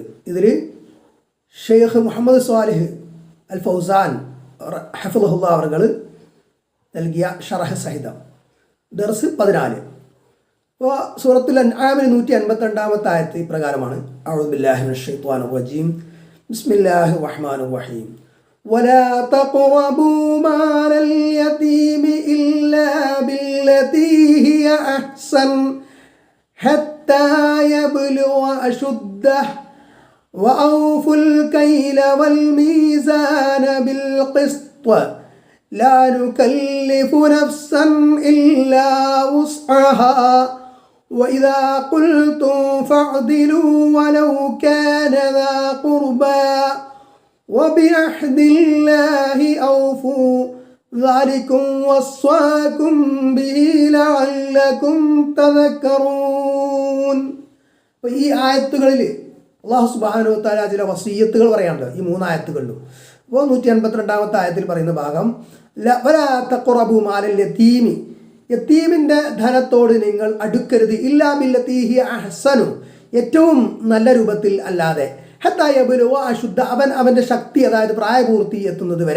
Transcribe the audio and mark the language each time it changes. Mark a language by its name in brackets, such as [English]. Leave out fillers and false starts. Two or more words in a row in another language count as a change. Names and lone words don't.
[Malayalam] ഇതിൽ ഷെയ്ഖ് മുഹമ്മദ് സ്വാലിഹ് അൽ ഫൗസാൻ ഹഫിളഹുല്ലാഹ് അവർ നൽകിയ ഷറഹ് സഹിതം ദർസ് 14. അപ്പോൾ സൂറത്തുൽ അൻആമിൽ 152ാമത്തെ ആയത്ത് ഇപ്രകാരമാണ്: [Arabic] أعوذ بالله من الشيطان الرجيم. بسم الله الرحمن الرحيم. ولا تقربوا مال اليتيم إلا بالتي هي أحسن حتى يبلغ أشده وأوفوا الكيل والميزان بالقسط لا نكلف نفسا إلا وسعها وإذا قلتم فاعدلوا ولو كان ذا قربى وبعهد الله أوفوا ذلكم وصاكم به لعلكم تذكرون. [Malayalam] അപ്പോൾ ഈ ആയത്തുകളിൽ അല്ലാഹു [Arabic] سبحانه وتعالى [Malayalam] ചില വസിയ്യത്തുകൾ പറയാനുണ്ട് ഈ 3 ആയത്തുകളിലും. അപ്പോൾ 152ാമത്തെ ആയത്തിൽ പറയുന്ന ഭാഗം [Arabic] ولا تقربوا مال اليتيم, [Malayalam] യതീമിൻ്റെ ധനത്തോട് നിങ്ങൾ അടുക്കരുത്, [Arabic] إلا بالتي هي أحسن, [Malayalam] ഏറ്റവും നല്ല രൂപത്തിൽ അല്ലാതെ, [Arabic] حتى يبلغ أشده, [Malayalam] അവൻ്റെ ശക്തി, അതായത് പ്രായപൂർത്തി എത്തുന്നത് വരെ.